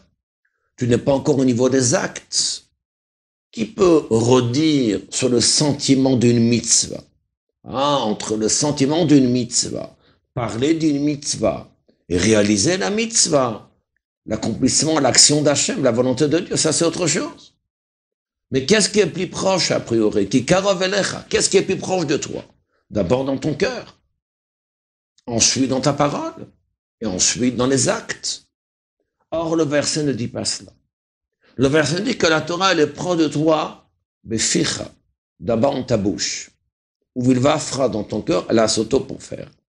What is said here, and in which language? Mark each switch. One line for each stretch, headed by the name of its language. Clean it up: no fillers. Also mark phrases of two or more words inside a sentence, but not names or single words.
French: Tu n'es pas encore au niveau des actes. Qui peut redire sur le sentiment d'une mitzvah? Entre le sentiment d'une mitzvah, parler d'une mitzvah et réaliser la mitzvah, l'accomplissement, l'action d'Hachem, la volonté de Dieu, ça c'est autre chose. Mais qu'est-ce qui est plus proche a priori?
Hebrew: כי קרוב אליך,
French: qu'est-ce qui est plus proche de toi? D'abord dans ton cœur, ensuite dans ta parole, et ensuite dans les actes. Or le verset ne dit pas cela. Le verset dit que la Torah, elle est proche de toi, beficha, d'abord dans ta bouche, ou vilvafra dans ton cœur, elle a s'auto pour faire.